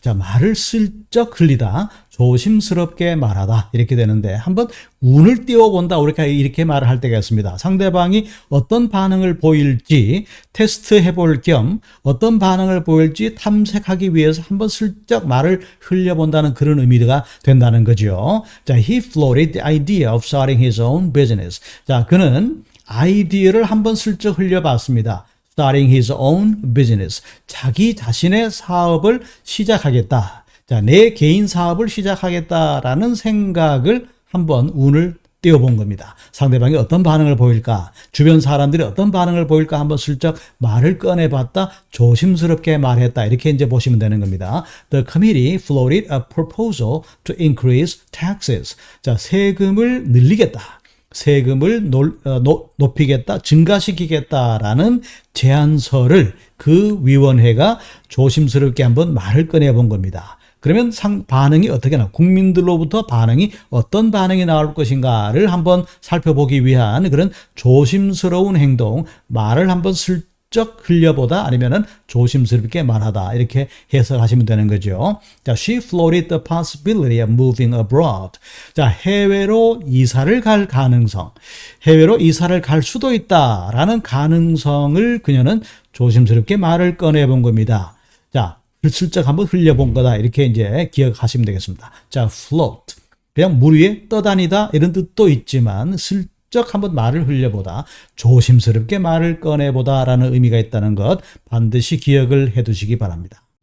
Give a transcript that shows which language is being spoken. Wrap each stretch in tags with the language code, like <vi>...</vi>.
<ko>자, 말을 슬쩍 흘리다, 조심스럽게 말하다 이렇게 되는데 한번 운을 띄워본다 우리가 이렇게 말을 할 때가 있습니다. 상대방이 어떤 반응을 보일지 테스트해 볼 겸 어떤 반응을 보일지 탐색하기 위해서 한번 슬쩍 말을 흘려본다는 그런 의미가 된다는 거죠.</ko> <en>자, he floated the idea of starting his own business.</en> <ko>자, 그는 아이디어를 한번 슬쩍 흘려봤습니다.</ko> <en>starting his own business.</en> <ko>자기 자신의 사업을 시작하겠다. 자, 내 개인 사업을 시작하겠다라는 생각을 한번 운을 띄워본 겁니다. 상대방이 어떤 반응을 보일까? 주변 사람들이 어떤 반응을 보일까? 한번 슬쩍 말을 꺼내봤다. 조심스럽게 말했다. 이렇게 이제 보시면 되는 겁니다.</ko> <en>The committee floated a proposal to increase taxes.</en> <ko>자, 세금을 늘리겠다. 세금을 높이겠다, 증가시키겠다라는 제안서를 그 위원회가 조심스럽게 한번 말을 꺼내본 겁니다. 그러면 반응이 어떻게 나올, 국민들로부터 반응이 어떤 반응이 나올 것인가를 한번 살펴보기 위한 그런 조심스러운 행동, 말을 한번 슬쩍 흘려보다 아니면은 조심스럽게 말하다 이렇게 해석하시면 되는 거죠.</ko> <en>자, she floated the possibility of moving abroad.</en> <ko>자, 해외로 이사를 갈 가능성, 해외로 이사를 갈 수도 있다라는 가능성을 그녀는 조심스럽게 말을 꺼내본 겁니다. 자, 슬쩍 한번 흘려본 거다 이렇게 이제 기억하시면 되겠습니다. 자, float 그냥 물 위에 떠다니다 이런 뜻도 있지만 슬쩍 한번 말을 흘려보다, 조심스럽게 말을 꺼내보다 라는 의미가 있다는 것 반드시 기억을 해두시기 바랍니다.</ko>